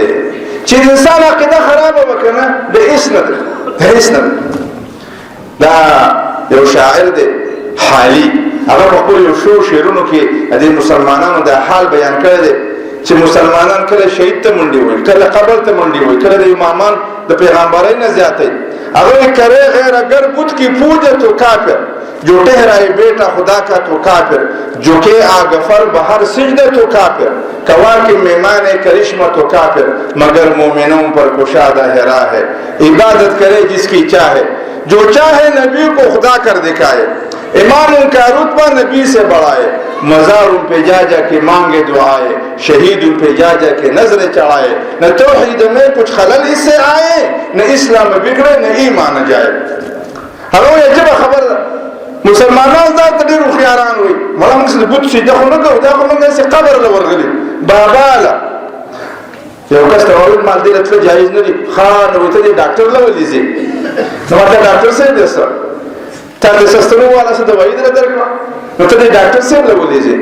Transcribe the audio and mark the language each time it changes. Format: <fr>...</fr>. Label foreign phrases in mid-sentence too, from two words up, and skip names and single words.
<ps>چې د انسان عقیده خرابه وکنه د هیڅ نه دی، د هیڅ نه دی. دا یو شاعر دی حالي، هغه په خپل یو شعرونو کې د مسلمانانو د حال بیان کړی دی چې مسلمانان کله شهید ته منډې وایي، کله قبر ته منډې وایي، کله د امامان د پیغمبرۍ نه زیاتوي.</ps> <ur>هغه کرے غیر اگر بت کی پوجے تو کافر، جو ٹہرائے بیٹا خدا کا تو کافر، جو کہ آگفر بہر سجدے تو کافر، کواکب میں مانے کرشمہ تو کافر، مگر مومنوں پر کشادہ ہے راہ ہے، عبادت کرے جس کی چاہے، جو چاہے نبی کو خدا کر دکھائے، امام ان کا رتبہ نبی سے بڑھائے، مزار ان پہ جا جا کے مانگے دعائے، شہید ان پہ جا جا کے نظریں چڑھائے، نہ توحید میں کچھ خلل اس سے آئے، نہ اسلام میں بگڑے نہ ایمان جائے.</ur> <ps>هغه عجیبه خبره مسلمانان دا ته ډېر هوښیاران وي. مړه موږ د بت سجده خو نه کوو، دا خو موږ داسې قبر له ورغلي بابا له یو کس ته وویل مال دې له تله جایز نه دي. ښه نو ته دې ډاکټر له ولې ځې؟ نو ما ته ډاکټر صاحب دی سره تا د سستنو والا څه دوایي دله درکړه نو ته دې ډاکټر صاحب له ولې ځې؟</ps>